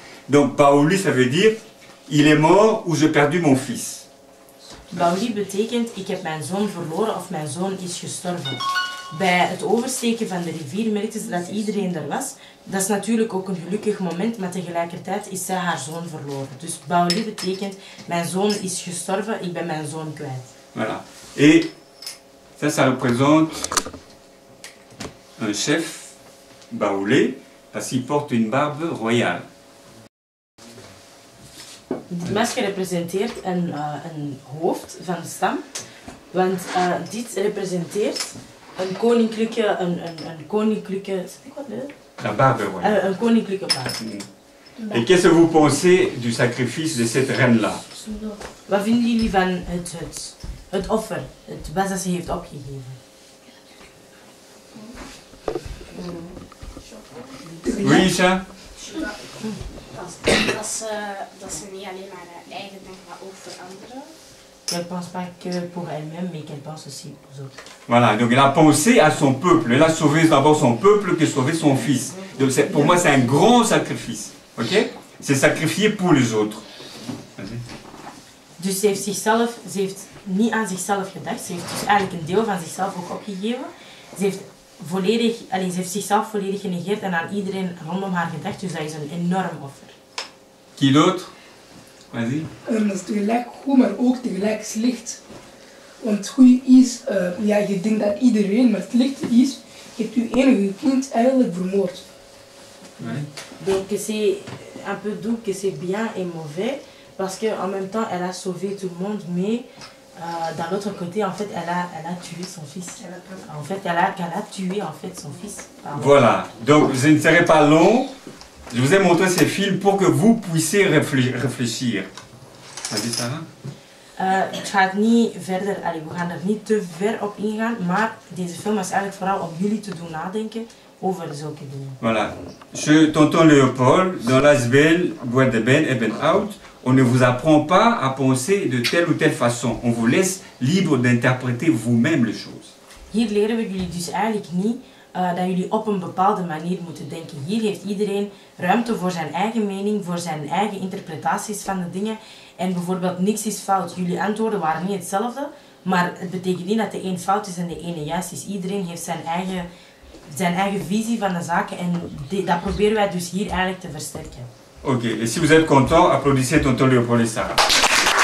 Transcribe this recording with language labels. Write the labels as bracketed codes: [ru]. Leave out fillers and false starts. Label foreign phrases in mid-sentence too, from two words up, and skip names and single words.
[fr] Donc Baoli, ça veut dire il est mort ou j'ai perdu mon fils. [nl] Baoli betekent ik heb mijn zoon verloren of mijn zoon is gestorven. Bij het oversteken van de rivier merkte ze dat iedereen er was. Dat is natuurlijk ook een gelukkig moment, maar tegelijkertijd is zij haar zoon verloren. Dus Baoli betekent mijn zoon is gestorven, ik ben mijn zoon kwijt. [fr] Voilà. Et ça représente un chef baoulé parce qu'il porte une barbe royale. [nl] Dit masker representeert een hoofd van de stam, want dit representeert een koninklijke, zeg ik wat leuk? [fr] La barbe royale. [nl] Een koninklijke baard. [fr] Et qu'est-ce que vous pensez du sacrifice de cette reine-là? [nl] Wat vinden jullie van het offer, wat ze heeft opgegeven? [fr] Oui, Isha? [nl] Dat ze niet alleen maar haar eigen denken, maar ook voor anderen. [fr] qu'elle pense pas que pour elle-même, mais qu'elle pense aussi aux autres. Voilà, donc elle a pensé à son peuple. Elle a sauvé d'abord son peuple que sauvé son fils. Donc pour moi, c'est un grand sacrifice. Ok? C'est sacrifier pour les autres. Vas-y. [nl] Dus ze heeft niet aan zichzelf gedacht. Ze heeft dus eigenlijk een deel van zichzelf ook opgegeven. Ze heeft zichzelf volledig genegeerd en aan iedereen rondom haar gedacht. Dus dat is een enorm offer. [fr] Qui d'autre? Vas-y. [nl] Dat is tegelijk goed, maar ook tegelijk slecht. Want het goede is, ja, je denkt dat iedereen, maar het slechte is, je hebt je enige kind eigenlijk vermoord. [fr] Ouais. Donc c'est un peu doux que c'est bien et mauvais. Parce qu'en même temps, elle a sauvé tout le monde, mais d'un autre côté, en fait, elle a tué son fils. En fait, elle a tué en fait son fils. Pardon. Voilà, donc je ne serai pas long. Je vous ai montré ces films pour que vous puissiez réfléchir. Vas-y, Sarah. [nl] Ik ga het niet verder, we gaan er niet te ver op ingaan, maar deze film is eigenlijk vooral om jullie te doen nadenken over zulke dingen. [fr] Voilà. Chez Tonton Léopold, dans l'Asbel, Boîte de Ben et Ben Out, on ne vous apprend pas à penser de telle ou telle façon. On vous laisse libre d'interpréter vous-même les choses. [nl] Hier leren we jullie dus eigenlijk niet dat jullie op een bepaalde manier moeten denken. Hier heeft iedereen ruimte voor zijn eigen mening, voor zijn eigen interpretaties van de dingen. En bijvoorbeeld niks is fout. Jullie antwoorden waren niet hetzelfde, maar het betekent niet dat de een fout is en de ene juist is. Iedereen heeft zijn eigen visie van de zaken en dat proberen wij dus hier eigenlijk te versterken. [fr] Ok, et si vous êtes content, applaudissez Tonton Léopold et Sarah.